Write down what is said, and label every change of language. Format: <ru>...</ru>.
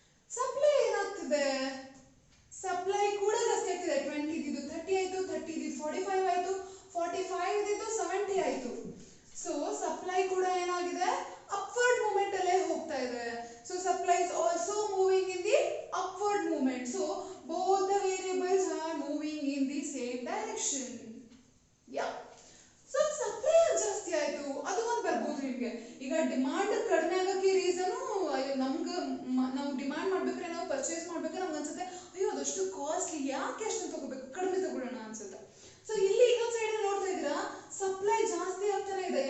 <kn>Supply ಏನಾಗ್ತಿದೆ? Supply ಕೂಡ ಜಾಸ್ತಿ ಆಗ್ತಿದೆ. 20 ಇದ್ದಿದ್ದು 30 ಆಯ್ತು, 30 ಇದ್ದಿದ್ದು 45 ಆಯ್ತು, 45 ಇದ್ದಿದ್ದು 70 ಆಯ್ತು. ಸೊ ಸಪ್ಲೈ ಕೂಡ ಏನಾಗಿದೆ? ಅಪ್ವರ್ಡ್ ಮೂವ್ಮೆಂಟ್ ಅಲ್ಲೇ ಹೋಗ್ತಾ ಇದೆ.</kn> <en>So supply is also moving in the upward movement. So both the variables are moving in the same direction. Yeah.</en> <kn>So supply ಜಾಸ್ತಿ ಆಯ್ತು, ಅದು ಒಂದು ಬರ್ಬೋದು ನಿಮಗೆ. ಈಗ ಡಿಮಾಂಡ್ ಕಡಿಮೆ ಆಗೋಕ್ಕೆ ರೀಸನು ನಮ್ಗೆ ನಾವು ಡಿಮಾಂಡ್ ಮಾಡ್ಬೇಕಾದ್ರೆ, ನಾವು ಪರ್ಚೇಸ್ ಮಾಡ್ಬೇಕಾದ್ರೆ ನಮ್ಗೆ ಅನ್ಸುತ್ತೆ, ಅಯ್ಯೋ ಅದಷ್ಟು ಕಾಸ್ಟ್ಲಿ, ಯಾಕೆ ಅಷ್ಟೊಂದು ತಗೋಬೇಕು, ಕಡಿಮೆ ತಗೊಳ್ಳೋಣ ಅನ್ಸುತ್ತೆ. ಸೊ ಇಲ್ಲಿ ಇನ್ನೊಂದು ಸೈಡ್ ನೋಡ್ತಾ ಇದ್ದೀರಾ, ಸಪ್ಲೈ ಜಾಸ್ತಿ ಆಗ್ತಾನೆ ಇದೆ.</kn>